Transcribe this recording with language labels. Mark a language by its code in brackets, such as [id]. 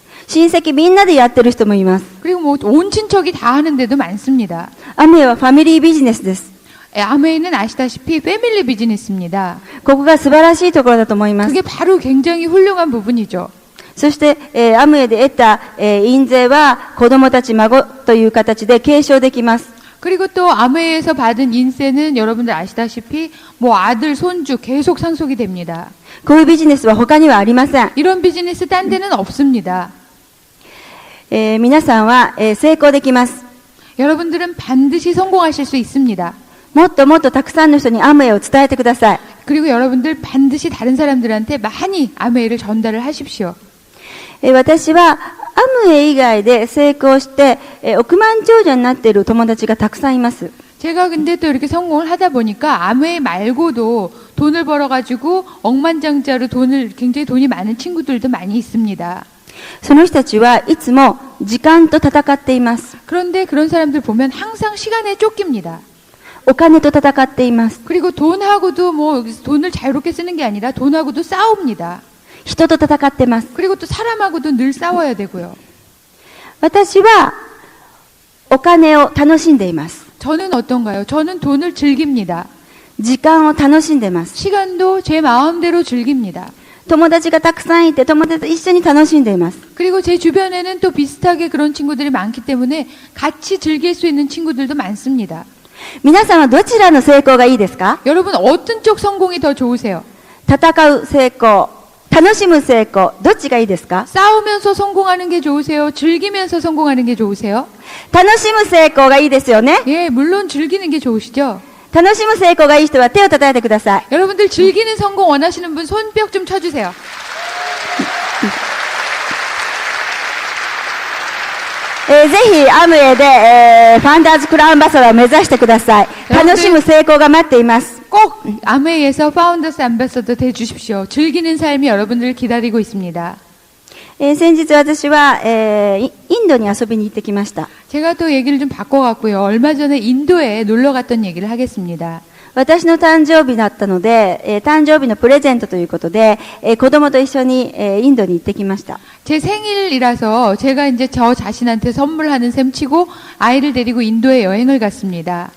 [ja] 親戚みんなでやってる人もいます。 [ko] 그리고 뭐 온 친척이 다 하는 데도 많습니다. [ja] アムウェイはファミリービジネスです。 [ko] 아메이는 아시다시피 패밀리 비즈니스입니다. [ja] ここが素晴らしいところだと思います。 [ko] 그게 바로 굉장히 훌륭한 부분이죠. [ja] そして、アムウェイで得た、印税は子供たち、孫という形で継承できます。 [ko] 그리고 또 아메에서 받은 인세는 여러분들 아시다시피 뭐 아들, 손주 계속 상속이 됩니다. [ja] こういうビジネスは他にはありません。 [ko] 이런 비즈니스 딴 데는 없습니다. [ja] 皆さんは、成功できます。 [ko] 여러분들은 반드시 성공하실 수 있습니다. [ja] もっともっとたくさんの人にアムウェイを伝えてください。 [ko] 그리고 여러분들 반드시 다른 사람들한테 많이 아메이를 전달을 하십시오. [ja] 私はアムウェイ以外で成功して、億万長者になっている友達がたくさんいます。 [ko] 제가 근데 또 이렇게 성공을 하다 보니까 아메이 말고도 돈을 벌어가지고 억만장자로 굉장히 돈이 많은 친구들도 많이 있습니다. [ja] その人たちはいつも時間と戦っています。 [ko] 그런데 그런 사람들 보면 항상 시간에 쫓깁니다. [ja] お金と戦っています。 [ko] 그리고 돈하고도 뭐 돈을 자유롭게 쓰는 게 아니라 돈하고도 싸웁니다. [ja] 人と戦ってます。 [ko] 그리고 또 사람하고도 늘 싸워야 되고요. [ja] 私はお金を楽しんでいます。 [ko] 저는 어떤가요? 저는 돈을 즐깁니다. [ja] 時間を楽しんでます。 [ko] 시간도 제 마음대로 즐깁니다. [ja] 友達がたくさんいて友達と一緒に楽しんでいます。 [ko] 그리고 제 주변에는 또 비슷하게 그런 친구들이 많기 때문에 같이 즐길 수 있는 친구들도 많습니다. [ja] 皆さんはどちらの成功がいいですか？ [ko] 여러분 어떤 쪽 성공이 더 좋으세요? [ja] 戦う成功、楽しむ成功、どっちがいいですか？ [ko] 싸우면서 성공하는 게 좋으세요? 즐기면서 성공하는 게 좋으세요? [ja] 楽しむ成功がいいですよね。 [ko] 예, 물론 즐기는 게 좋으시죠? [ja] 楽しむ成功がいい人は手を叩いてください。 [ko] 여러분들 즐기는 성공 원하시는 분 손뼉 좀 쳐주세요. [ja] ぜひアムウェイで、ファンダーズクラウンバサダーを目指してください。楽しむ成功が待っています。 [ko] 꼭 아메이에서 파운더스 앰베서더 돼 주십시오. 즐기는 삶이 여러분들을 기다리고 있습니다. [ja] 先日私は、インドに遊びに行ってきました。 [ko] 제가 또 얘기를 좀 바꿔갖고요. 얼마 전에 인도에 놀러 갔던 얘기를 하겠습니다. [ja] 私の誕生日だったので、誕生日のプレゼントということで、子供と一緒に、インドに行ってきました。 [ko] 제 생일이라서 제가 이제 저 자신한테 선물하는 셈 치고 아이를 데리고 인도에 여행을 갔습니다.